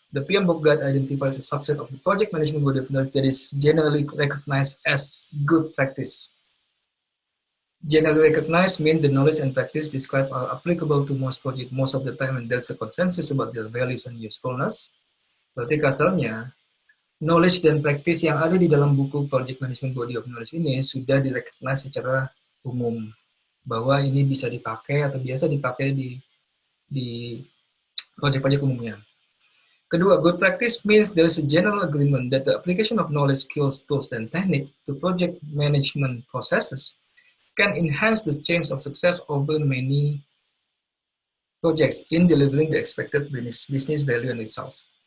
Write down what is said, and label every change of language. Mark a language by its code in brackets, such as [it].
[en] The PMBOK Guide identifies a subset of the project management body of knowledge that is generally recognized as good practice. Generally recognized means the knowledge and practice described are applicable to most projects most of the time, and there's a consensus about their values and usefulness. [id] Berarti kasarnya, knowledge dan practice yang ada di dalam buku Project Management Body of Knowledge ini sudah direcognize secara umum bahwa ini bisa dipakai atau biasa dipakai di project-project umumnya. Kedua, [en] good practice means there is a general agreement that the application of knowledge, skills, tools, and technique to project management processes can enhance the chance of success over many projects in delivering the expected business value and results.